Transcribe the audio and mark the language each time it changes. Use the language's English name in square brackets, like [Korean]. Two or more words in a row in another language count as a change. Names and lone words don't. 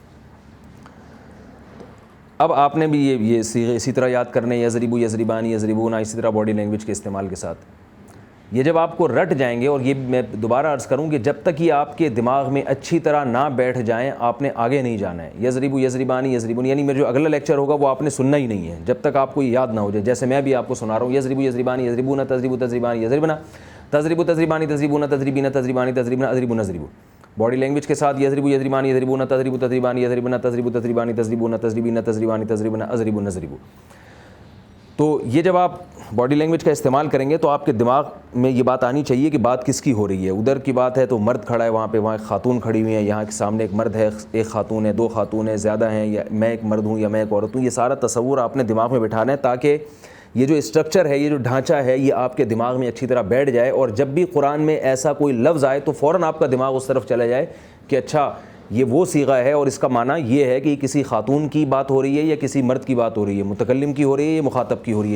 [Urdu] اب آپ نے بھی یہ صیغے اسی طرح یاد کرنے, [Arabic] یضربو, یضربانی, یضربونا, [Urdu] اسی طرح [English] body language [Urdu] کے استعمال کے ساتھ. یہ جب آپ کو رٹ جائیں گے, اور یہ میں دوبارہ عرض کروں کہ جب تک یہ آپ کے دماغ میں اچھی طرح نہ بیٹھ جائیں آپ نے آگے نہیں جانا ہے. [Arabic] یضربو, یضربانی, یضربون, [Urdu] یعنی میرا جو اگلا لیکچر ہوگا وہ آپ نے سننا ہی نہیں ہے جب تک آپ کو یہ یاد نہ ہو جائے. جیسے میں بھی آپ کو سنا رہا ہوں, [Arabic] یضربو, یضربانی, یضربونا, تضربو, تضربانی, یضربنا, تضربو, تضربانی, تضربونا, تضربینا, تضربانی, تضربنا, اضربو, نضربو. [English] body language [Urdu] کے ساتھ [Arabic] یضربو, یضربانی, یضربونا, تضربو, تضربانی, یضربنا, تضربو, تضربانی, تضربونا, تضربینا, تضربانی, تضربنا, اضربو, نضربو. [Urdu] تو یہ جب آپ [English] body language [Urdu] کا استعمال کریں گے تو آپ کے دماغ میں یہ بات آنی چاہیے کہ بات کس کی ہو رہی ہے. ادھر کی بات ہے تو مرد کھڑا ہے وہاں پہ, وہاں ایک خاتون کھڑی ہوئی ہے, یہاں کے سامنے ایک مرد ہے, ایک خاتون ہے, دو خاتون ہیں, زیادہ ہیں, یا میں ایک مرد ہوں یا میں ایک عورت ہوں. یہ سارا تصور آپ نے دماغ میں بٹھانا ہے تاکہ یہ جو اسٹرکچر ہے, یہ جو ڈھانچہ ہے, یہ آپ کے دماغ میں اچھی طرح بیٹھ جائے, اور جب بھی قرآن میں ایسا کوئی لفظ آئے تو فوراً آپ کا دماغ اس طرف چلا جائے کہ اچھا یہ وہ صیغہ ہے اور اس کا معنی یہ ہے کہ یہ کسی خاتون کی بات ہو رہی ہے یا کسی مرد کی بات ہو رہی ہے, متکلم کی ہو رہی ہے یا مخاطب کی ہو رہی ہے.